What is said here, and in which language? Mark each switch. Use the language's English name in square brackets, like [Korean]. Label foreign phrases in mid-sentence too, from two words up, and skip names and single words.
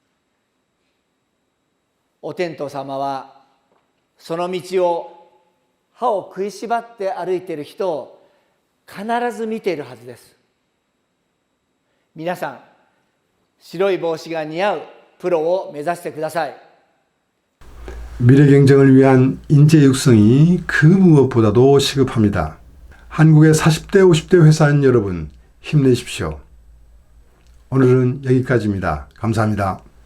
[Japanese] お天道様はその道を歯を食いしばって歩いている人を必ず見ているはずです。皆さん、白い帽子が似合うプロを目指してください。 [Korean] 미래 경쟁을 위한 인재 육성이 그 무엇보다도 시급합니다. 한국의 40대, 50대 회사인 여러분, 힘내십시오. 오늘은 여기까지입니다. 감사합니다.